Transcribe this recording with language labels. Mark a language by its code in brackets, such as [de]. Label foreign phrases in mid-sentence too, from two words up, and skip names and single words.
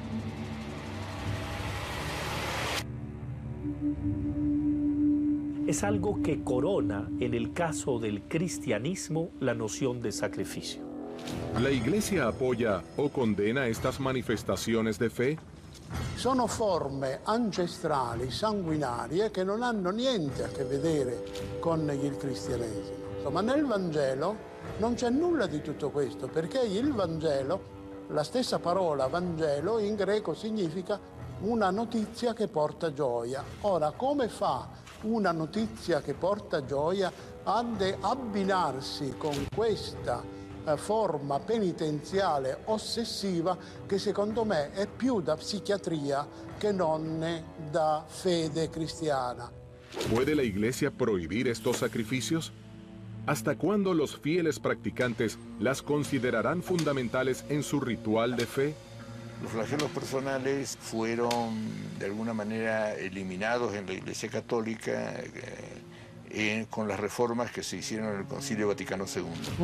[es] Es algo que corona, en el caso del cristianismo, la noción de sacrificio. ¿La Iglesia apoya o condena estas manifestaciones de fe? [it] Sono forme ancestrali, sanguinarie, che non hanno niente a che vedere con il cristianesimo. Insomma, nel Vangelo non c'è nulla di tutto questo, perché il Vangelo, la stessa parola Vangelo in greco significa una notizia che porta gioia. Ora, come fa una notizia che porta gioia ad abbinarsi con questa forma penitenziale ossessiva che secondo me è più da psichiatria che non da fede cristiana? [es] ¿Puede la Iglesia prohibir estos sacrificios? ¿Hasta cuándo los fieles practicantes las considerarán fundamentales en su ritual de fe? Los flagelos personales fueron de alguna manera eliminados en la Iglesia Católica con las reformas que se hicieron en el Concilio Vaticano II.